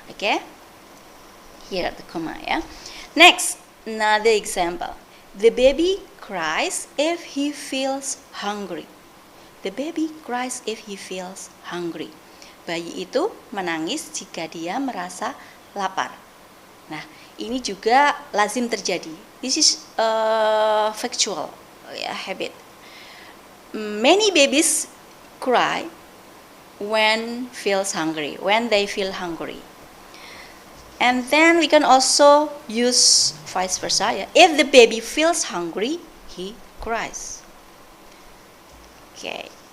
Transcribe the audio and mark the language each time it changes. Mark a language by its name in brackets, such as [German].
[English] Okay, here the comma. Ya, next another example. The baby cries if he feels hungry. The baby cries if he feels hungry. [Indonesian] Bayi itu menangis jika dia merasa lapar. Nah, ini juga lazim terjadi. [English] This is factual, habit. Many babies cry when they feel hungry. And then we can also use vice versa. Ya. If the baby feels hungry, he cries. Okay.